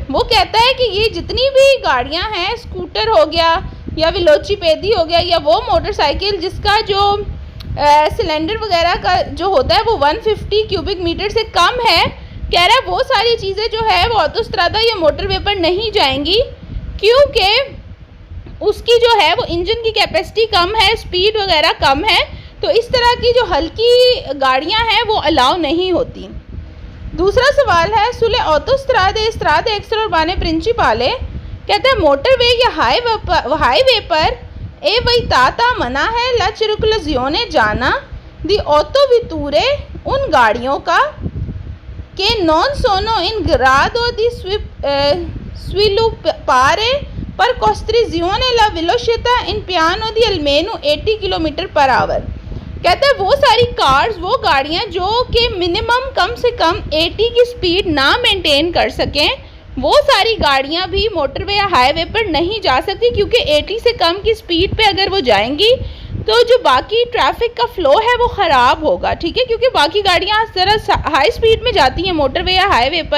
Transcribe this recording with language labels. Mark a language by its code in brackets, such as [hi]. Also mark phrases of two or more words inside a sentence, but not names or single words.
[hi] वो कहता है कि ये जितनी भी गाड़ियां हैं, स्कूटर हो गया या वेलोचिपेदी हो गया या वो मोटरसाइकिल जिसका जो सिलेंडर वगैरह का जो होता है वो 150 [en] cubic meter [hi] से कम है, कह रहा है वो सारी चीज़ें जो है वो ऑटोस्ट्रादा या मोटरवे पर नहीं जाएंगी, क्योंकि उसकी जो है वो इंजन की कैपेसिटी कम है, स्पीड वगैरह कम है, तो इस तरह की जो हल्की गाड़ियां हैं वो अलाउ नहीं होती। दूसरा सवाल है, [it] sulle autostrade strade extra urbane principali, [hi] कहता है मोटरवे या हाईवे पर [it] è vietata [hi] मना है [it] la circolazione जाना di autovetture [hi] उन गाड़ियों का [it] che non sono in grado di sviluppare per costrizione la velocità in piano di almeno 80 km/h। [hi] कहता है वो सारी कार्स, वो गाड़ियाँ जो कि मिनिमम कम से कम 80 की स्पीड ना मेंटेन कर सकें, वो सारी गाड़ियाँ भी मोटरवे या हाईवे पर नहीं जा सकती, क्योंकि 80 से कम की स्पीड पे अगर वो जाएंगी तो जो बाकी ट्रैफिक का फ्लो है वो ख़राब होगा, ठीक है, क्योंकि बाकी गाड़ियाँ ज़रा हाई स्पीड में जाती हैं मोटरवे या हाईवे पर।